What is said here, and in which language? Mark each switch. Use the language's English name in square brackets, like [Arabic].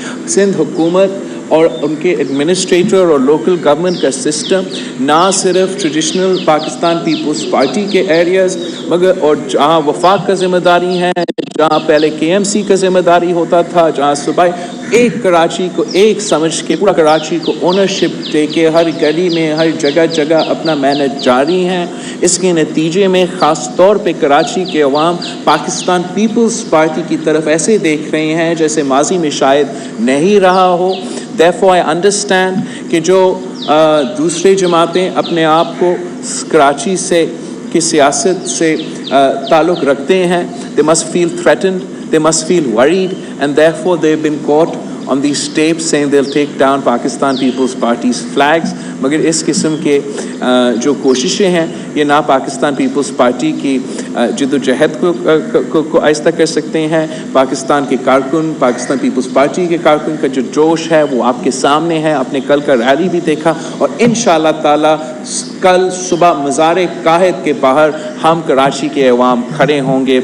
[Urdu] سندھ حکومت اور ان کے ایڈمنسٹریٹر اور لوکل گورنمنٹ کا سسٹم نہ صرف ٹریڈیشنل پاکستان پیپلز پارٹی کے ایریاز مگر, اور جہاں وفاق کا ذمہ داری ہے, جہاں پہلے KMC کا ذمہ داری ہوتا تھا, جہاں صوبائی ایک کراچی کو ایک سمجھ کے پورا کراچی کو اونرشپ دے کے ہر گلی میں, ہر جگہ جگہ اپنا محنت جاری ہے. اس کے نتیجے میں خاص طور پہ کراچی کے عوام پاکستان پیپلز پارٹی کی طرف ایسے دیکھ رہے ہیں جیسے ماضی میں شاید نہیں رہا ہو. [English] Therefore I understand [Urdu] کہ جو دوسرے جماعتیں اپنے آپ کو کراچی سے کی سیاست سے تعلق رکھتے ہیں, [English] they must feel threatened, they must feel worried, and therefore they've been caught on these tapes saying they'll take down Pakistan People's Party's flags. [Urdu] مگر اس قسم کے جو کوششیں ہیں یہ نہ پاکستان پیپلز پارٹی کی جد و جہد کو آہستہ کر سکتے ہیں. پاکستان کے کارکن، پاکستان پیپلز پارٹی کے کارکن کا جو جوش ہے وہ آپ کے سامنے ہے. آپ نے کل کا ریلی بھی دیکھا اور انشاءاللہ تعالی کل صبح مزار قائد کے باہر ہم کراچی کے عوام کھڑے ہوں گے.